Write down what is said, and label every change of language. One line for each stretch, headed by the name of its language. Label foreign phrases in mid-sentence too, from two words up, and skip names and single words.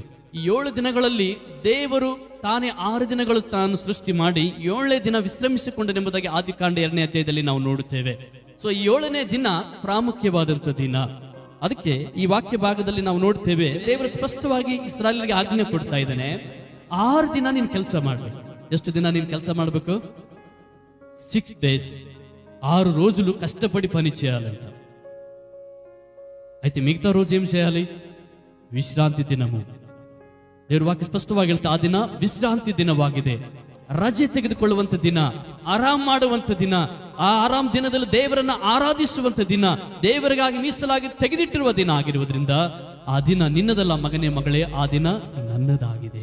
Kannada: ಈ 7 ದಿನಗಳಲ್ಲಿ ದೇವರು ತಾನೇ 6 ದಿನಗಳು ತಾನು ಸೃಷ್ಟಿ ಮಾಡಿ 7ನೇ ದಿನ ವಿಶ್ರಮಿಸಿಕೊಂಡನೆಂಬುದಾಗಿ ಆದಿಕಾಂಡ 2ನೇ ಅಧ್ಯಾಯದಲ್ಲಿ ನಾವು ನೋಡುತ್ತೇವೆ. ಈ 7ನೇ ದಿನ ಪ್ರಾಮುಖ್ಯವಾದಂತ ದಿನ. ಅದಕ್ಕೆ ಈ ವಾಕ್ಯ ಭಾಗದಲ್ಲಿ ನಾವು ನೋಡ್ತೇವೆ, ದೇವರು ಸ್ಪಷ್ಟವಾಗಿ ಇಸ್ರಾಯೇಲರಿಗೆ ಆಜ್ಞೆ ಕೊಡ್ತಾ ಇದ್ದಾನೆ, 6 ದಿನ ನೀನು ಕೆಲಸ ಮಾಡ್ಬೇಕು. ಎಷ್ಟು ದಿನ ನೀನು ಕೆಲಸ ಮಾಡಬೇಕು? 6 days,
Telugu: 6 రోజులు కష్టపడి పని చేయాలంట. అయితే మిగతా రోజు ఏం చేయాలి? విశ్రాంతి దినము.
Kannada: ದೇವರ ವಾಕ್ಯ ಸ್ಪಷ್ಟವಾಗಿ ಹೇಳ್ತಾ, ಆ ದಿನ ವಿಶ್ರಾಂತಿ ದಿನವಾಗಿದೆ, ರಜೆ ತೆಗೆದುಕೊಳ್ಳುವಂತ ದಿನ, ಆರಾಮ್ ಮಾಡುವಂತ ದಿನ. ಆ ಆರಾಮ್ ದಿನದಲ್ಲಿ ದೇವರನ್ನ ಆರಾಧಿಸುವಂತ ದಿನ, ದೇವರಿಗಾಗಿ ಮೀಸಲಾಗಿ ತೆಗೆದಿಟ್ಟಿರುವ ದಿನ ಆಗಿರುವುದರಿಂದ ಆ ದಿನ ನಿನ್ನದಲ್ಲ ಮಗನೇ ಮಗಳೇ, ಆ ದಿನ ನನ್ನದಾಗಿದೆ.